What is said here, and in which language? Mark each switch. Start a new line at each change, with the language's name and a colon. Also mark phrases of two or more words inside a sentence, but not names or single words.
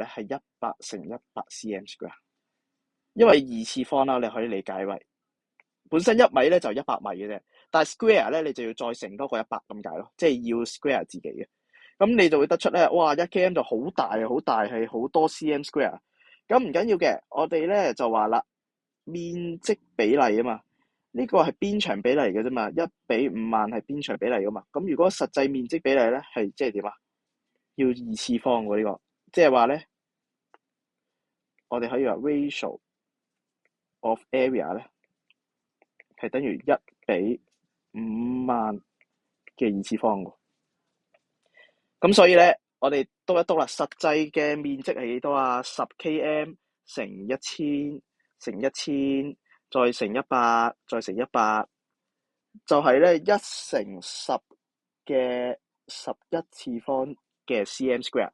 Cantonese: 係100乘100
English: cm square，
Cantonese: 因為二次方啦，你可以理解為本身1米咧就100米嘅啫，但係 square 咧你就要再乘多個100咁解咯，即係要 square 自己嘅，咁你就會得出咧，哇！1km 就好大啊，好大係好多
English: cm square，
Cantonese: 咁唔緊要嘅，我哋咧就話啦。面積比例啊嘛，呢個係邊長比例嘅啫嘛，1:50,000係邊長比例噶嘛，咁如果實際面積比例咧係即係點啊？要二次方喎呢個，即係話咧，我哋可以話
English: ratio of area
Cantonese: 咧係等於1:50,000嘅二次方喎。咁所以咧，我哋篤一篤啦，實際嘅面積係幾多啊？10km 乘1000乘1000再乘100再乘100，就係咧1乘10嘅11次方嘅
English: cm square。